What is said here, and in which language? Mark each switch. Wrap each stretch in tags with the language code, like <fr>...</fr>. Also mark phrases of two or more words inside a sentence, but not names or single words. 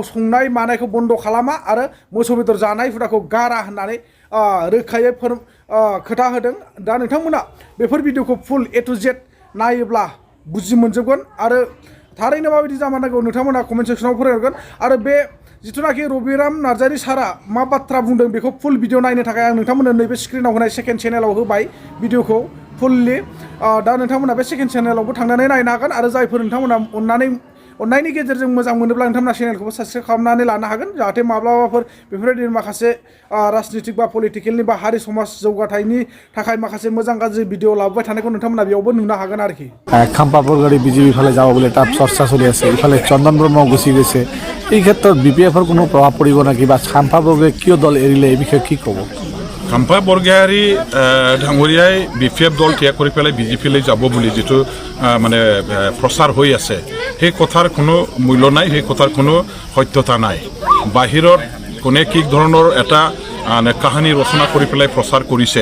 <brx>संनाय मानायखौ बन्द खालामा आरो मोसौ बेदर जानाय हुदाखौ गारा होननानै रोखायै खोथा होदों दा नोंथांमोना बेफोर भिडिअखौ</brx> <en>full A to Z</en> <brx>नायोब्ला बुजि मोनजोबगोन आरो थारैनो माबायदि जामारनांगौ नोंथांमोना कमेन्ट सेक्सनाव फोरमायहरगोन आरो बे जिथुनाखि रबिराम नार्जारि सारा मा बाथ्रा बुंदों बेखौ फुल भिडिअ नायनो थाखाय आं नोंथांमोननो नैबे स्क्रिनाव होनाय सेकेन्ड चेनेलाव होबाय भिडिअखौ फुललि दा नोंथांमोना बे सेकेन्ड चेनेलावबो थांनानै नायनो हागोन आरो जायफोर नोंथांमोना अननायनि गेजेरजों मोजां मोनोब्ला नोंथांमोना चेनेलखौबो साबस्क्राइब खालामनानै लानो हागोन जाहाथे माब्लाबाफोर बेफोरबायदि माखासे राजनितिक बा पलिटिकेलनि बा हारि समाज जौगाथायनि थाखाय माखासे मोजां गाज्रि भिडिअ लाबोबाय थानायखौ नोंथांमोना बेयावबो नुनो हागोन आरोखि</brx> <as>খাম্পা বৰগয়াৰী বিজেপি ফালে যাব বুলি তাত চৰ্চা চলি আছে ইফালে চন্দন ব্ৰহ্ম গুচি গৈছে এই ক্ষেত্ৰত বিপিএফৰ কোনো প্ৰভাৱ পৰিব নেকি বা খাম্পা বৰগয়াৰী কিয় দল এৰিলে এই বিষয়ে কি ক'ব খাম্পা বৰগয়াৰী ডাঙৰীয়াই বিপিএফ দল ত্যাগ কৰি পেলাই বিজেপিলৈ যাব বুলি যিটো মানে প্ৰচাৰ হৈ আছে সেই কথাৰ কোনো মূল্য নাই সেই কথাৰ কোনো সত্যতা নাই বাহিৰত কোনে কি ধৰণৰ এটা কাহিনী ৰচনা কৰি পেলাই প্ৰচাৰ কৰিছে</as>